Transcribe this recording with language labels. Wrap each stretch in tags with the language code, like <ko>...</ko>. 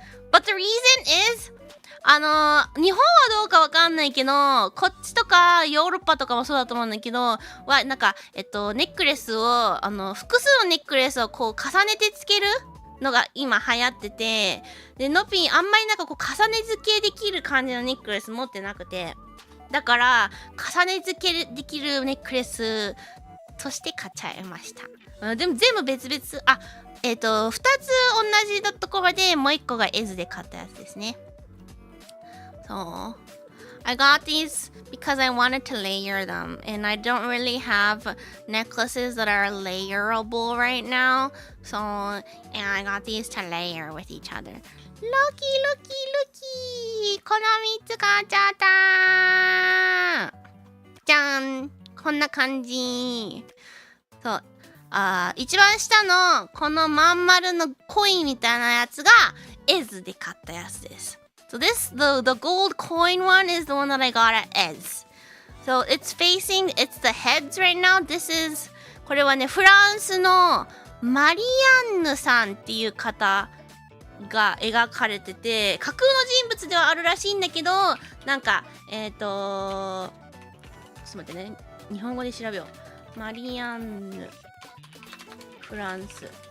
<en>But the reason is</en> <ja>日本はどうかわかんないけど、こっちとかヨーロッパとかもそうだと思うんだけど、なんかネックレスを複数のネックレスをこう重ねてつけるのが今流行ってて、でのぴんあんまりなんかこう重ね付けできる感じのネックレス持ってなくて、だから重ね付けできるネックレスとして買っちゃいました。でも全部別々。 2つ同じのところでもう1個がエズで買ったやつですね。</ja> <en>So I got these because I wanted to layer them, and I don't really have necklaces that are layerable right now. So, and I got these to layer with each other.</en> <ja>ロキこの3つ買っちゃったじゃん、こんな感じ。そう一番下のこのまん丸のコインみたいなやつがEzで買ったやつです。</ja> <en>So the gold coin one is the one that I got at Ez. So it's the heads right now.</en> <ja>これはね、フランスのマリアンヌさんっていう方が描かれてて、架空の人物ではあるらしいんだけど、なんか、ちょっと待ってね、日本語で調べよう。マリアンヌ、フランス。</ja>